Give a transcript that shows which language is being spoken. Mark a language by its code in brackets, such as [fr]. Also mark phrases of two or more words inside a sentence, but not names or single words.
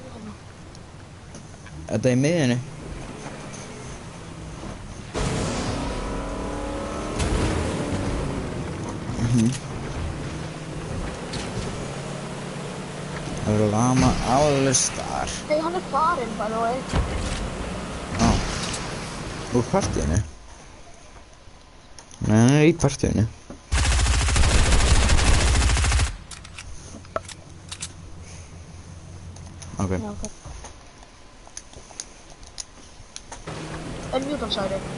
[is] Þetta er í miðjunni. Það er lama álistar. Hei, hann er farinn, [en] by the way. [is] Úr partíinu? Nei, hann er í partíinu. Ok. Já, ok. Unmute hann, sagði.